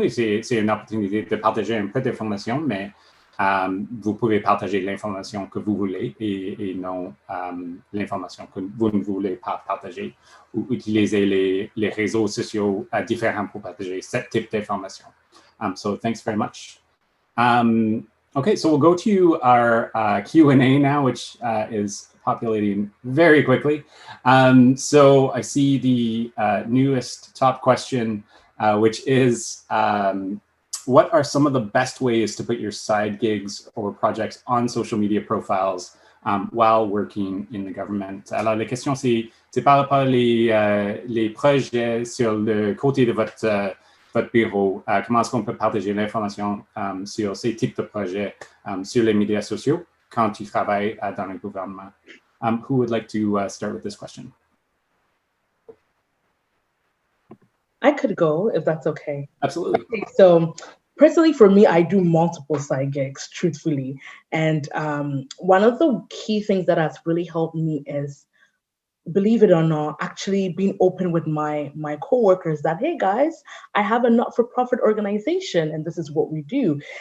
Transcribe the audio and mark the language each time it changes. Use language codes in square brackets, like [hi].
[fr] Et c'est une opportunité de partager un peu d'informations, mais vous pouvez partager l'information que vous voulez et non l'information que vous ne voulez pas partager, ou utiliser les réseaux sociaux différents pour partager ce type d'information. [en] So thanks very much. Okay, so we'll go to our Q&A now, which is populating very quickly. So I see the newest top question, which is, what are some of the best ways to put your side gigs or projects on social media profiles while working in the government? [fr] Alors, la question, c'est par rapport les projets sur le côté de votre bureau. Comment est-ce qu'on peut partager l'information sur ces types de projets sur les médias sociaux quand tu travailles dans le gouvernement? [en] Who would like to start with this question? I could go if that's okay. Absolutely. Okay, so personally, for me, I do multiple side gigs, truthfully. And one of the key things that has really helped me is, believe it or not, actually being open with my coworkers that, hey guys, I have a not-for-profit organization and this is what we do.